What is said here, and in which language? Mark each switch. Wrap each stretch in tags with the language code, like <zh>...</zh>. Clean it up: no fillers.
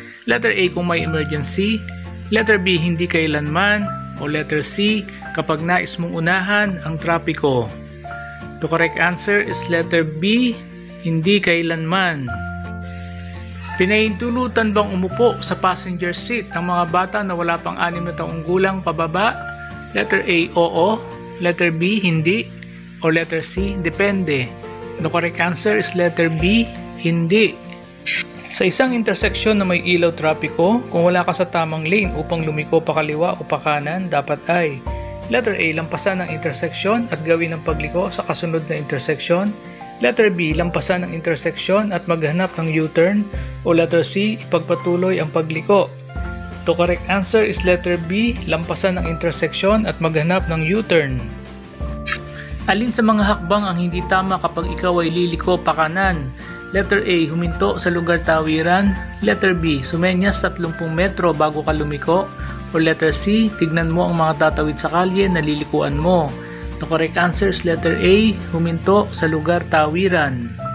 <tl>Letter A, kung may emergency. Letter B, hindi kailanman. O letter C, kapag nais mong unahan ang trapiko.</tl> <en>The correct answer is letter B,</en> <tl>hindi kailanman. Pinahintulutan bang umupo sa passenger seat ng mga bata na wala pang 6 na taong gulang pababa? Letter A, oo. Letter B, hindi. O letter C, depende.</tl> <en>The correct answer is letter B,</en> <tl>hindi. Sa isang interseksyon na may ilaw trapiko, kung wala ka sa tamang lane upang lumiko pa kaliwa o pa kanan, dapat ay Letter A, lampasan ang intersection at gawin ang pagliko sa kasunod na intersection. Letter B, lampasan ang intersection at maghanap ng U-turn. O letter C, ipagpatuloy ang pagliko.</tl> <en>The correct answer is letter B,</en> <tl>lampasan ang intersection at maghanap ng U-turn. Alin sa mga hakbang ang hindi tama kapag ikaw ay liliko pakanan? Letter A, huminto sa lugar tawiran. Letter B, sumenyas 30 metro bago ka lumiko. O letter C, tignan mo ang mga tatawid sa kalye na lilikuan mo.</tl> <en>The correct answer is letter A,</en> <tl>huminto sa lugar tawiran.</tl>